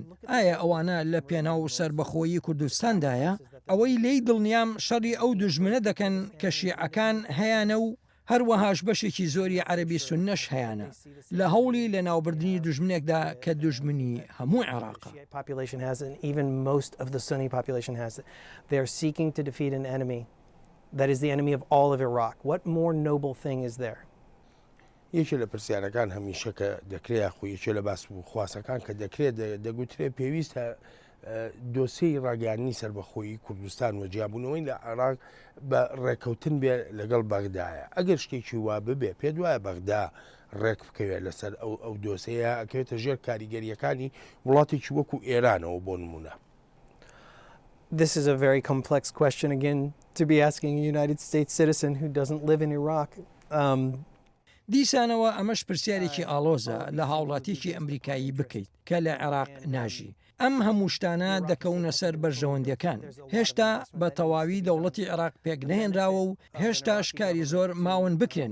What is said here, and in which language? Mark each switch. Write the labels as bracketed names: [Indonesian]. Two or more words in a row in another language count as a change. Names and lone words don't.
[Central Kurdish] ئایا ئەوانە لە پێناو سربەخۆیی کوردستاندایە؟ ئەوەی لی دڵنیام شەڕی ئەو دوژمنە دەکەن کە شیعەکان هەیەە و هەروەهاش بەشێکی زۆری عەرەبی سوننەش هەیەە لە هەوڵی لە ناوبردنی دوژمنێکدا کە دوژمنی هەموو عێراقە. [English] Population has, and even most of the Sunni population has it. They are seeking to defeat an enemy that is the enemy of all of Iraq. What more noble thing is there? [Central Kurdish] یەکێ لە پرسیارەکان هەمیشە کە دەکرێت خۆیەکێ لە باس و خواسەکان کە دەکرێت دەگوترێت پێویستە دۆسیی ڕاگەیاندنی سربەخۆیی کوردستان و جیابوونەوەی لە عێراق بە ڕێکەوتن بێ لەگەڵ بەغدایە. ئەگەر شتێکی وا ببێ پێ دوایە بەغدا ڕێک بکەوێت لەسەر ئەو دۆسەیە ئەکەوێتە ژێر کاریگەریەکانی وڵاتێکی وەکو ئێرانەوە بۆ نمونە. [English] This is a very complex question again to be asking a United States citizen who doesn't live in Iraq. [Central Kurdish] دیسانەوە ئەمەش پرسیارێکی ئالۆزە لە هاوڵاتیکی ئەمریکایی بکەیت کە لە عێراق ناژی. ئەم هەموو شتانە دەکەونە سەر بەرژەوەندەکان. هێشتا بە تەواوی دەوڵەتی عێراق پێک نەهێنراوە و هێشتا شکاری زۆر ماون بکرێن.